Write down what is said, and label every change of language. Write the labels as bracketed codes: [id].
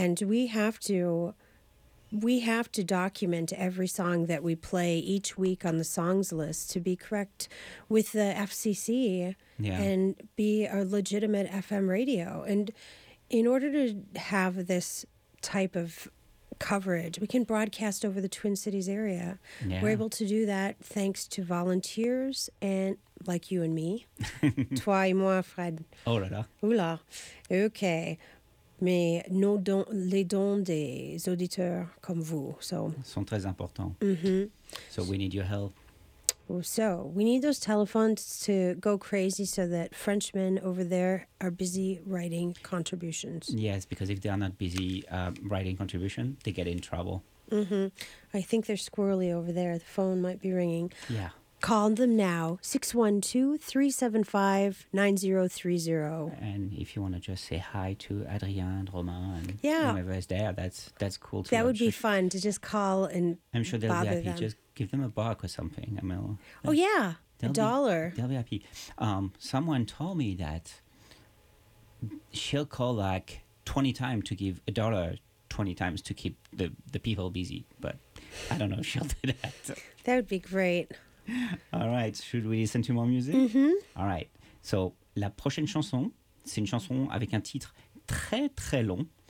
[en] And we have to document every song that we play each week on the songs list to be correct with the FCC and be a legitimate FM radio. And in order to have this type of coverage, we can broadcast over the Twin Cities area. Yeah. We're able to do that thanks to volunteers and like you and me. [fr] Toi et moi, Fred. Oh là là. Oula. Okay. Mais nos dons, les dons des auditeurs comme vous sont très importants. Mm-hmm. [en] So we need your help. So we need those telephones to go crazy so that Frenchmen over there are busy writing contributions. Yes, because if they are not busy writing contributions, they get in trouble. Mm-hmm. I think they're squirrely over there. The phone might be ringing. Yeah. Call them now, 612-375-9030. And if you want to just say hi to Adrien, Romain, and whoever is there, that's cool too. That would be fun to just call and I'm sure they'll be happy. Them. Just give them a buck or something. I mean, oh, yeah, a dollar. They'll be happy. Someone told me that she'll call like 20 times to give a dollar 20 times to keep the people busy. But I don't know if she'll do that. That would be great. All right, should we listen to more music? Mm-hmm. All right, so [fr] la prochaine chanson, c'est une chanson avec un titre très très long.